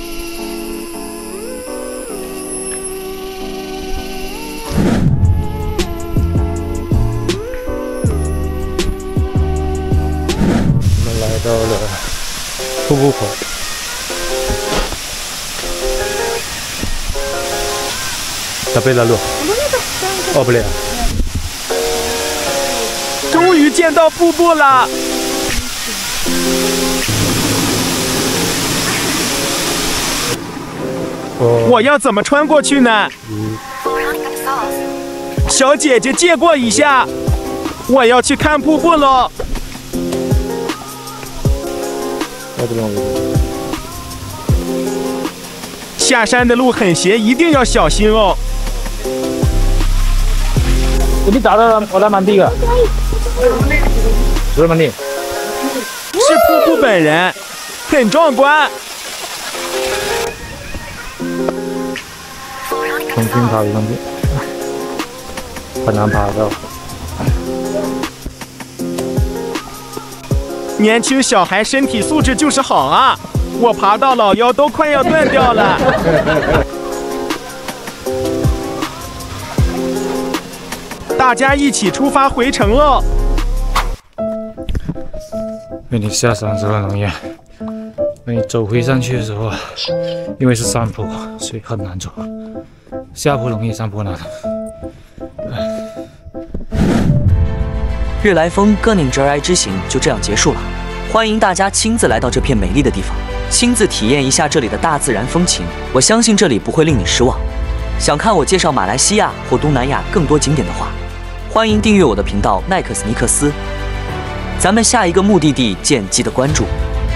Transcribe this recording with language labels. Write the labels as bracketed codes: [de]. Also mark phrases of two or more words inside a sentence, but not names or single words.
[zh] 我們來到了瀑布口。 [ms] Tapi lalu. Oh boleh. [zh] 終於見到瀑布了。我要怎麼穿過去呢？小姐姐借過一下，我要去看瀑布了。下山的路很斜，一定要小心哦。 [ms] Ini tak ada orang mandi ke? Sudah mandi? [zh] 是瀑布本人，很壯觀。重新爬上去，很難爬到。年輕小孩身體素質就是好啊，我爬到老腰都快要斷掉了。大家一起出發回程了。因為你下山是很容易，那你走回上去的時候，因為是山坡，所以很難走。下坡容易，上坡難。日來峰哥寧哲來之行就這樣結束了。歡迎大家親自來到這片美麗的地方，親自體驗一下這裡的大自然風情。我相信這裡不會令你失望。想看我介紹馬來西亞或東南亞更多景點的話，歡迎訂閱我的頻道奈克斯尼克斯。咱們下一個目的地見，記得關注。